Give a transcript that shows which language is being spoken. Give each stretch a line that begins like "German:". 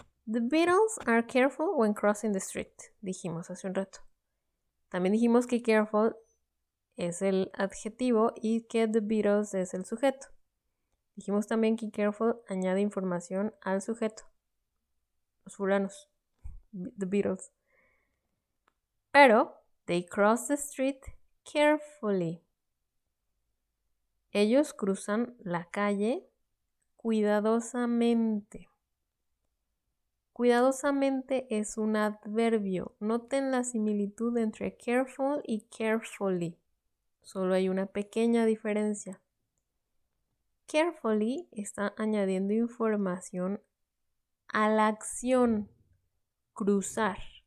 English: The Beatles are careful when crossing the street,
Spanish: dijimos hace un rato. También dijimos que careful es el adjetivo y que the Beatles es el sujeto. Dijimos también que careful añade información al sujeto. Los fulanos, the Beatles.
English: Pero they cross the street carefully.
Spanish: Ellos cruzan la calle cuidadosamente. Cuidadosamente es un adverbio. Noten la similitud entre careful y carefully. Solo hay una pequeña diferencia. Carefully está añadiendo información a la acción cruzar.